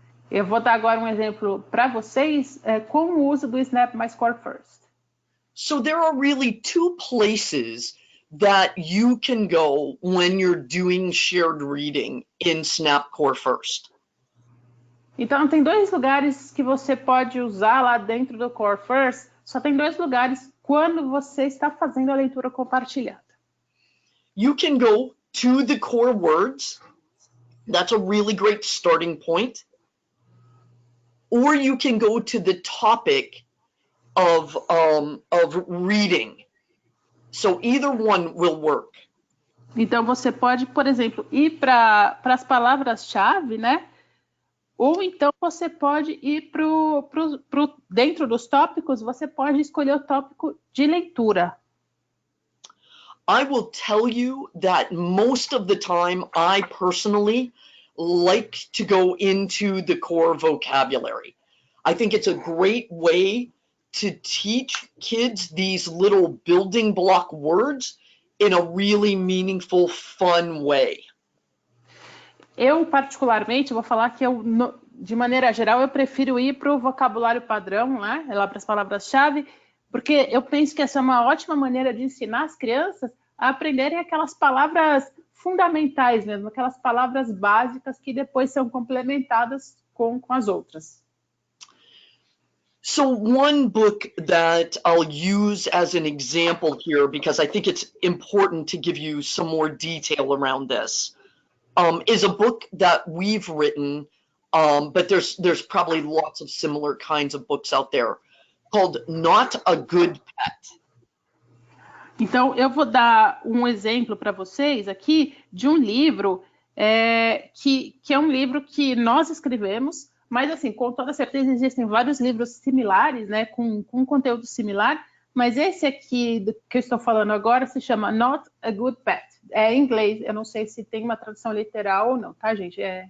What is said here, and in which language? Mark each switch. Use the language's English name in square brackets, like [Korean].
[Portuguese] Eu vou dar agora um exemplo para vocês com o uso do Snap mais Core First. [English] So there are really two places that you can go when you're doing shared reading in Snap Core First. [Portuguese] Então, tem dois lugares que você pode usar lá dentro do Core First. Só tem dois lugares quando você está fazendo a leitura compartilhada. [English] You can go to the core words. That's a really great starting point. Or you can go to the topic of reading. So either one will work. [Portuguese] Então, você pode, por exemplo, ir para as palavras-chave, né? Ou então você pode ir dentro dos tópicos, você pode escolher o tópico de leitura. [English] I will tell you that most of the time, I personally like to go into the core vocabulary. I think it's a great way to teach kids these little building block words in a really meaningful, fun way. [Portuguese] Eu, particularmente, vou falar que de maneira geral, eu prefiro ir para o vocabulário padrão, né? Lá para as palavras-chave, porque eu penso que essa é uma ótima maneira de ensinar as crianças a aprenderem aquelas palavras fundamentais mesmo, aquelas palavras básicas que depois são complementadas com as outras. [English] So one book that I'll use as an example here, because I think it's important to give you some more detail around this, is a book that we've written, but there's probably lots of similar kinds of books out there, called Not a Good Pet. [Portuguese] Então, eu vou dar um exemplo para vocês aqui de um livro que é um livro que nós escrevemos, mas, assim, com toda certeza existem vários livros similares, né, com conteúdo similar, mas esse aqui que eu estou falando agora se chama Not a Good Pet. É em inglês, eu não sei se tem uma tradução literal ou não, tá, gente?